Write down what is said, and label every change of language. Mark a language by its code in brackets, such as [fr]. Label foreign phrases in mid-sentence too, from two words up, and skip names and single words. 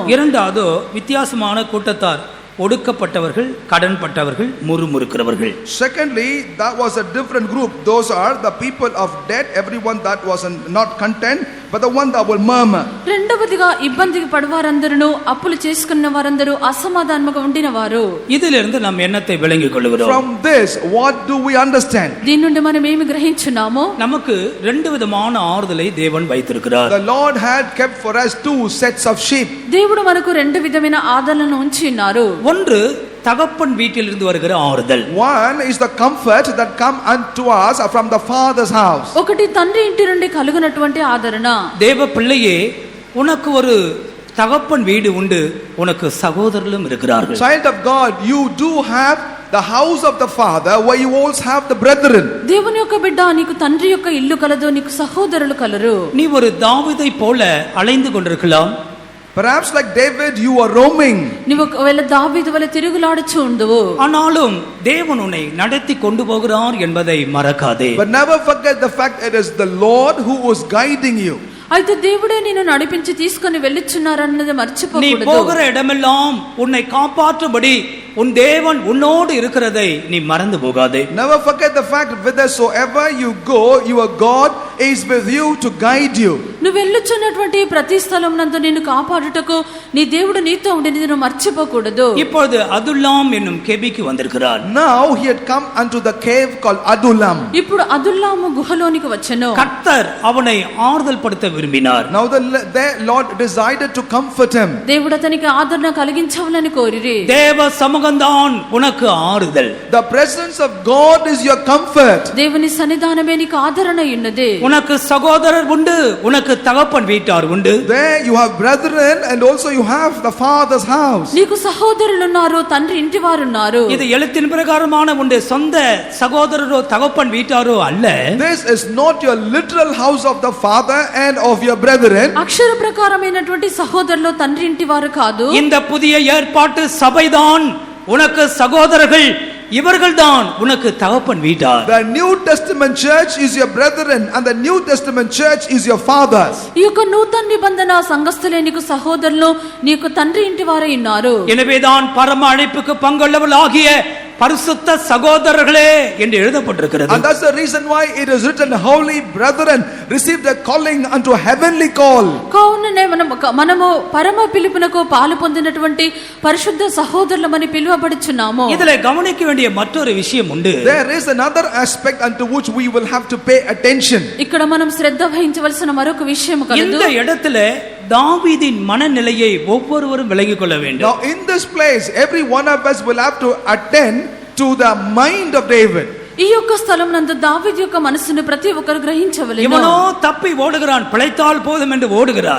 [ta] இரண்டாவது வித்தியாசமான கூட்டத்தார், ஒடுக்கப்பட்டவர்கள், கடன்பட்டவர்கள், முறுமுறுக்கிறவர்கள். [en] Secondly, that was a different group. Those are the people of debt, everyone that was not content, but the one that will murmur. [te] రెండవదిగా ఇబ్బందికి పడవారందరూ, అప్పులు చేసుకున్న వారందరూ, అసమాధానముగా ఉండిన వారు. [ta] இதிலிருந்து நாம் என்னத்தை விளங்கிக் கொள்கிறோம்? [en] From this, what do we understand? [te] దీని నుండి మనం ఏమి గ్రహించున్నాము? [ta] நமக்கு 2 விதமான ஆறுதலை தேவன் வைத்திருக்கிறார். [en] The Lord had kept for us 2 sets of sheep. [te] దేవుడు మనకు 2 విధమైన ఆదరణను ఉంచి ఉన్నారు. [ta] ஒன்று தகப்பன் வீட்டிலிருந்து வருகிற ஆறுதல். [en] One is the comfort that come unto us from the father's house. [te] ఒకటి తండ్రి ఇంటి నుండి కలుగునటువంటి ఆదరణ. [ta] தேவ பிள்ளையே, உனக்கு ஒரு தகப்பன் வீடு உண்டு, உனக்கு சகோதரர்களும் இருக்கிறார்கள். [en] Child of God, you do have the house of the father where you also have the brethren. [te] దేవుని యొక్క బిడ్డ, నీకు తండ్రి యొక్క ఇల్లు కలదు, నీకు సహోదరులు కలరు. [ta] நீ ஒரு தாவீதை போல அலைந்து கொண்டிருக்கலாம். [en] Perhaps like David you are roaming. [te] నీవు ఒకవేళ దావీదు వలె తిరుగులాడుచు ఉండువు. [ta] ஆனாலும் தேவன் உன்னை நடத்தி கொண்டு போகிறார் என்பதை மறக்காதே. [en] But never forget the fact it is the Lord who is guiding you. [te] అయితే దేవుడే నిన్ను నడిపించి తీసుకొని వెళ్ళుచున్నారన్నది [ta] நீ [te] మర్చిపోకూడదు. [ta] போகிற இடமெல்லாம் உன்னை காப்பாற்றும்படி உன் தேவன் உன்னோடு இருக்கிறதை நீ மறந்து போகாதே. [en] Never forget the fact whithersoever you go, your God is with you to guide you. [te] నువ్వు వెళ్ళుచున్నటువంటి ప్రతి స్థలం నందు నిన్ను కాపాడుటకు నీ దేవుడు నీతో ఉండినది నువ్వు మర్చిపోకూడదు. [ta] இப்பொழுது அதுல்லாம் என்னும் கெபிக்கு வந்திருக்கிறார். [en] Now he had come unto the cave called Adullam. [te] ఇప్పుడు అదుల్లాము గుహలోనికి వచ్చెను. [ta] கர்த்தர் அவனை ஆறுதல் படுத்த விரும்பினார். [en] Now the Lord decided to comfort him. [te] దేవుడు అతనికి ఆదరణ కలిగించవాలని కోరిరి. [ta] தேவ சமூகம்தான் உனக்கு ஆறுதல். [en] The presence of God is your comfort. [te] దేవుని సన్నిధానమే నీకు ఆదరణ ఉన్నది. [ta] உனக்கு சகோதரர் உண்டு, உனக்கு தகப்பன் வீட்டார் உண்டு. [en] There you have brethren and also you have the father's house. [te] నీకు సహోదరులు ఉన్నారు, తండ్రి ఇంటి వారు ఉన్నారు. [ta] இது எழுத்தின் பிரகாரமான உண்டு சொந்த சகோதரரோ தகப்பன் வீட்டாரோ அல்ல. [en] This is not your literal house of the father and of your brethren. [te] అక్షర ప్రకారమైనటువంటి సహోదరులు తండ్రి ఇంటి వారు కాదు. [ta] இந்த புதிய ஏற்பாட்டு சபைதான் உனக்கு சகோதரர்கள், இவர்கள்தான் உனக்கு தகப்பன் வீட்டார். [en] The New Testament church is your brethren and the New Testament church is your fathers. [te] ఈ యొక్క నూతన నిబంధన సంఘస్థులే నీకు సహోదరులు, నీకు తండ్రి ఇంటి వారై ఉన్నారు. [ta] எனவேதான் பரம அழைப்புக்கு பங்குள்ளவர்களாகிய பரிசுத்த சகோதரர்களே என்று எழுதப்பட்டிருக்கிறது. [en] And that's the reason why it is written, holy brethren received a calling unto heavenly call. [te] కావుననే మనము పరమ పిలుపునకు పాలు పొందినటువంటి పరిశుద్ధ సహోదరులమని పిలువబడుచున్నాము. [ta] இதிலே கவனிக்க வேண்டிய மற்றொரு விஷயம் உண்டு. [en] There is another aspect unto which we will have to pay attention. [te] ఇక్కడ మనం శ్రద్ధ వహించవలసిన మరొక విషయం కలదు. [ta] இந்த இடத்துல தாவீதின் மனநிலையை ஒவ்வொருவரும் விளங்கிக் கொள்ள வேண்டும். [en] Now in this place every one of us will have to attend to the mind of David. [te] ఈ యొక్క స్థలం నందు దావీదు యొక్క మనసును ప్రతి ఒక్కరు గ్రహించవలెను. [ta] இவனோ தப்பி ஓடுகிறான், பிழைத்தால் போதும் என்று ஓடுகிறான்.